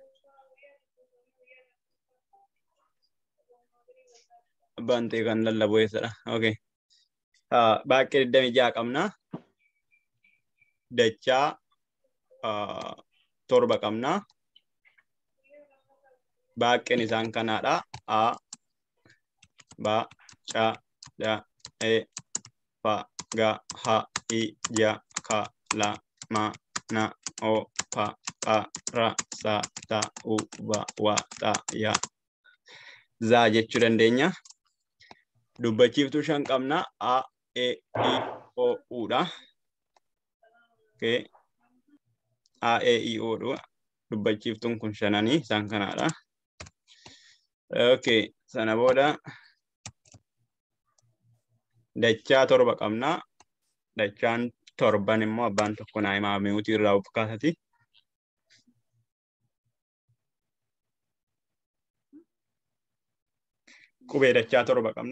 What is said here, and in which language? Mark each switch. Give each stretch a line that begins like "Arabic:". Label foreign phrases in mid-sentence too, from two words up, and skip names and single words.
Oromo: Bantee kan lallabu eessadha. Okay. Baaqee 26 qabna. Dachaa 7 qabna. Baaqeen isaan kanaadha. A, ba, ca, da, e, fa, ga, ha, i, ja, ka, la, ma, na, o, pa, pa, ra, sa, ta, u, ba, wa, ta, ya. Zaa jechuu dandeenya. Dubbachiiftuu 5 qabna. A, e, i, o, u dha. Okay. A, e, i, o dha. Dubbachiiftuun kun 5 isaan kanaadha. Okay. Sana booda dachaa 7 qabna. Dachaan 7 immoo abbaan tokko naa himaa mi'uutii irraa of kaasati. Qubee dachaa 7 qabna.